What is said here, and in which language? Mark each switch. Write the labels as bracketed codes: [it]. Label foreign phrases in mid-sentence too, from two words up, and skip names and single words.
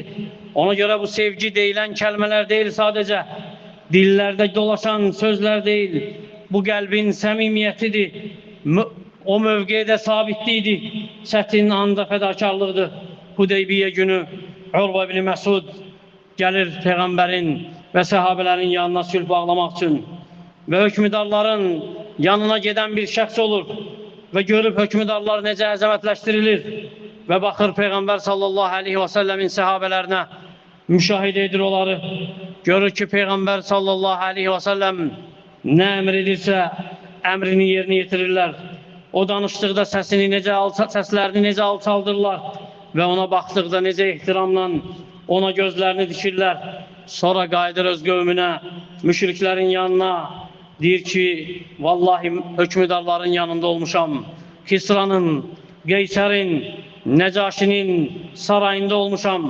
[az] Ona görə bu sevgi deyilən kəlmələr deyil sadəcə, dillərdə dolaşan sözlər deyil. Bu qəlbin səmimiyyətidir. O mövqedə sabitliydi. Çətin anda fədakarlıqdır. [tr] Hudeybiyyə günü Urva ibn Məsud gəlir Peyğəmbərin ve sahabelerin yanına sülh bağlamak için ve hükümdarların yanına giden bir şəxs olur ve görüp hükümdarlar necə əzəmətləşdirilir ve bakır Peygamber [ar] صلى الله عليه وسلم [tr] sahabelerine müşahede edir onları. Görür ki Peygamber [ar] صلى الله عليه وسلم [tr] ne emredirse emrini yerine getirirler. O danıştıqda seslerini necə alçaldırlar ve ona baktıqda necə ehtiramla ona gözlerini dikirlər. [az] Sonra qayıdır öz qövmünə, müşriklerin yanına, deyir ki, vallahi hükümdarların yanında olmuşam. Kisra'nın, Qeysərin, Nəcaşinin sarayında olmuşam.